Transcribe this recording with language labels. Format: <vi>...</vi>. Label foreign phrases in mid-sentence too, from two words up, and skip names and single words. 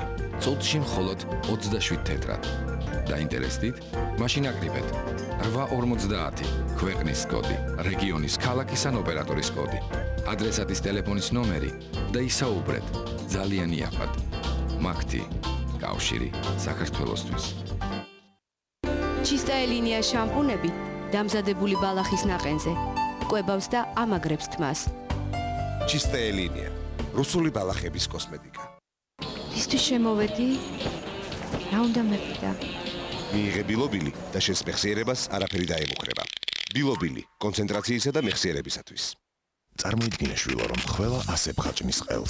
<ka>წუთში მხოლოდ 27 თეტრად. დაინტერესდით? მაშინ აკრიბეთ 850 ქვეყნის კოდი, რეგიონის ქალაქის ან ოპერატორის კოდი, ადრესატის ტელეფონის ნომერი და ისაუბრეთ ძალიან იაფად. მაგთი კავშირი საქართველოსთვის. Чистая линия შამპუნები დამზადებული ბალახის ნაყენზე ყვებავს და ამაგრებს თმას. Чистая линия. რუსული ბალახების კოსმეტიკა. ისთვის შემოვედი? რა უნდა მეფიქრა? მიიღე ბილობილი და შენს მეხსიერებას არაფერი დაემუქრება. ბილობილი კონცენტრაციისა და მეხსიერებისათვის. წარმოიდგინე შვილო, რომ ყველა ასე ბღაჭნის ყელს.</ka>